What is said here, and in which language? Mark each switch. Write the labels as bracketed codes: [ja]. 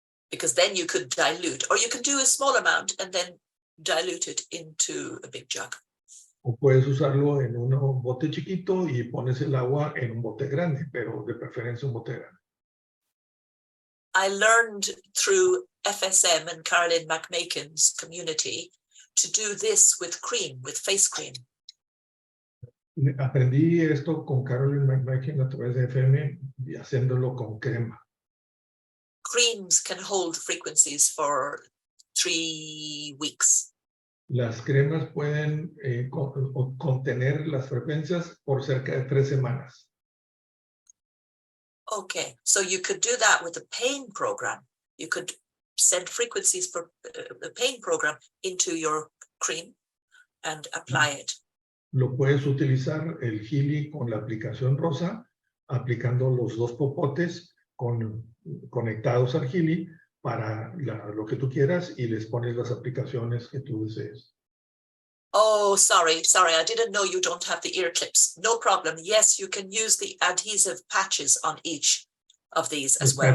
[en] Because then you could dilute, or you can do a small amount and then dilute it into a big jug. [es] O puedes usarlo en un bote chiquito y pones el agua en un bote grande, pero de preferencia un bote grande. [en] I learned through FSM and Healy MagHealy's community to do this with cream, with face cream. [es] Aprendí esto con Healy y MagHealy a través de FM y haciéndolo con crema. [en] Creams can hold frequencies for 3 weeks. [es] Las cremas pueden contener las frecuencias por cerca de 3 semanas. [en] Okay, so you could do that with a pain program. You could send frequencies for the pain program into your cream and apply it. [es] Lo puedes utilizar el Healy con la aplicación rosa, aplicando los dos popotes conectados al Healy para lo que tú quieras y les pones las aplicaciones que tú desees. [en] Oh, sorry, I didn't know you don't have the ear clips. No problem. Yes, you can use the adhesive patches on each of these as well.